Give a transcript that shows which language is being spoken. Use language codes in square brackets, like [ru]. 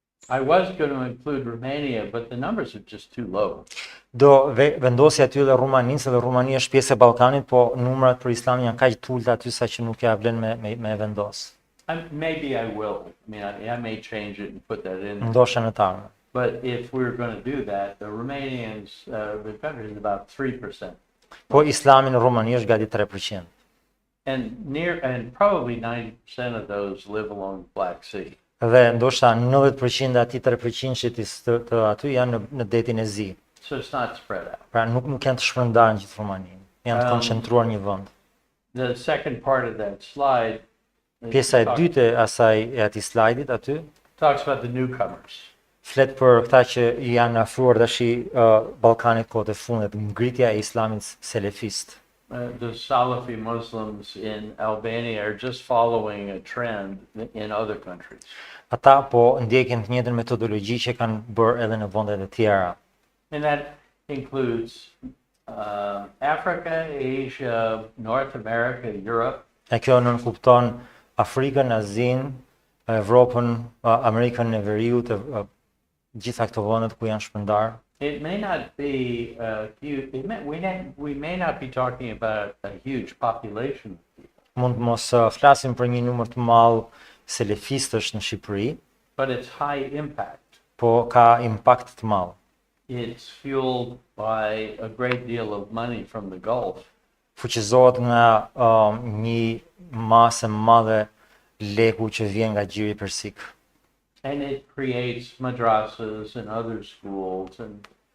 [en] I was going to include Romania, but the numbers are just too low. [sq] Do vendosja aty dhe Rumaninë, dhe Rumania është pjesë e Ballkanit, po numrat për Islamin janë kaq të ulta aty sa që nuk ja vlen me vendos. [en] Maybe I will. I mean, I may change it and put that in. [sq] Ndoshta në tarme. [en] But if we're going to do that, the Romanians, the country is about 3%. [sq] Po Islami në Rumani është gati 3%. [en] And probably 90% of those live along the Black Sea. [sq] Dhe ndoshta 90% ati 3% të aty janë në detin e Zi. [en] So it's not spread out. [sq] Pra nuk janë të shpërndarë në gjithë Rumaninë. Janë të koncentruar një vend. [en] The second part of that slide [sq] Pjesa e dytë e atij slajdit aty [en] talks about the newcomers. [sq] Flet për këta që janë afruar tash Ballkanit kohët e fundit, ngritja e Islamit selefist. [en] The Salafi Muslims in Albania are just following a trend in other countries. [sq] Ata po ndjekin të njëjtën metodologji që kanë bërë edhe në vendet e tjera. [en] And that includes Africa, Asia, North America, Europe. [sq] E kjo nënkupton Afrikën, Azinë, Evropën, Amerikën e Veriut, gjitha këto vendet ku janë shpërndarë. [en] It may not be huge. We may not be talking about a huge population. [sq] Mund mos flasim për një numër të madh selefistësh në Shqipëri, [en] but it's high impact. [sq] Po ka impakt të madh. [en] It's fueled by a great deal of money from the Gulf. [sq] Fuqizohet nga një masë madhe leku që vjen nga Gjiri Persik. [en] And it creates madrasas and other schools and